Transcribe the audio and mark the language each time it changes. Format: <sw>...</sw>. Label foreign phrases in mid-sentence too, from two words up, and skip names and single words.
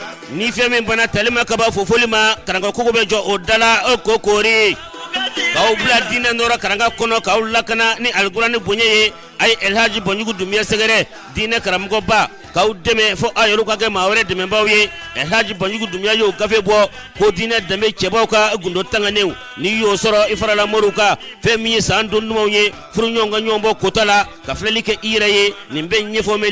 <bm>ni fɛn min bana talima ka ba fofoli ma karanga kogo be jɔ o dala o kokori k'aw bila diinɛ nɔrɔ karanga kɔnɔ k'aw lakana ni alkurani bonya ye ay Elhaji Banjugu Dumiya Sɛgɛrɛ diinɛ karamɔgɔba k'aw dɛmɛ fo a yɛrɛ ka kɛ maa wɛrɛ dɛmɛbaaw ye Elhaji Banjugu Dumiya y'o gafe bɔ ko diinɛ danbe cɛbaw ka gundo tanganew n'i y'o sɔrɔ i farala moriw ka fɛn min ye san don dumanw ye furu ɲɔgɔn ka ɲɔgɔn bɔ kota la ka filɛli kɛ i yɛrɛ ye nin bɛ ɲɛfɔ mɛ</bm>